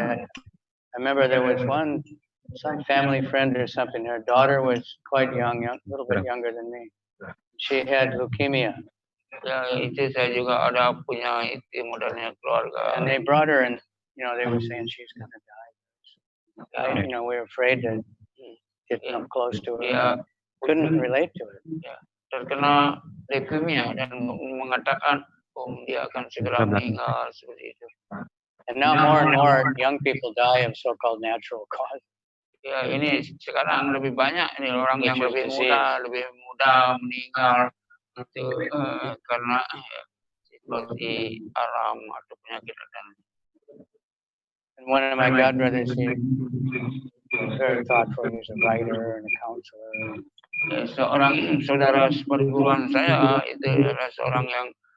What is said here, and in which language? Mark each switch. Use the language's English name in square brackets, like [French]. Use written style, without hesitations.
[English] I remember there was some family friend or something. Her daughter was quite young, a little bit younger than me. She had leukemia. [Indonesian] Ya, itu saya juga ada punya itu modelnya keluarga. [English] And they brought her and, they were saying she's going to die. We were afraid to get close to her. Ya, Couldn't relate to it. [Indonesian] Ya, terkena leukemia dan mengatakan, dia akan segera meninggal seperti itu. [English] And now more and more young people die of so-called natural causes. [Indonesian] Ya, ini sekarang lebih banyak ini orang yang lebih muda meninggal itu karena seperti alam atau penyakit dan. [English] And one of my godbrothers, he's very thoughtful. He's a writer and a counselor. [Indonesian] Ya, seorang saudara seperguruan saya itu adalah seorang yang